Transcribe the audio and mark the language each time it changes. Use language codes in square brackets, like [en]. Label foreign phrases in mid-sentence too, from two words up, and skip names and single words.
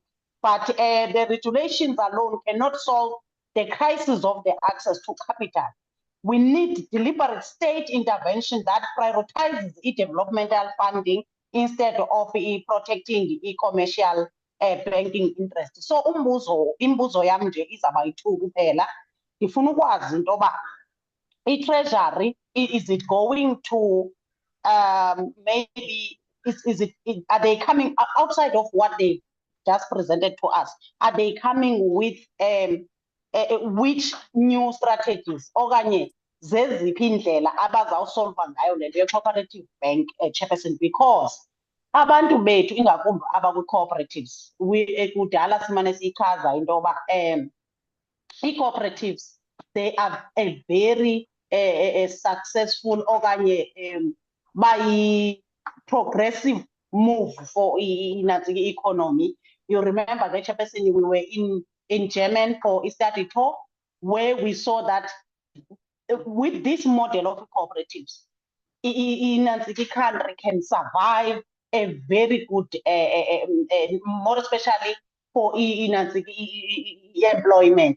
[en] But the regulations alone cannot solve the crisis of the access to capital. We need deliberate state intervention that prioritizes developmental funding instead of protecting the commercial banking interest. [xh] So imbuzo yam nje izabayi-2 kuphela. Ndifuna ukwazi into yoba i-Treasury, [en] is it going to maybe are they coming outside of what they just presented to us? Are they coming with which new strategies [xh] okanye zeziphi indlela abazawusolva ngayo le nto ye- [en] cooperative bank, [xh] Chairperson? [en] Because [xh] abantu bethu ingakumbi abakwi-cooperatives kudala simane siyichaza into yoba i-cooperatives, [en] they are a very successful [xh] okanye [en] by progressive move for the economy. You remember that, Chairperson, we were in Germany for a study tour where we saw that with this model of cooperatives, the country can survive a very good, more especially for employment.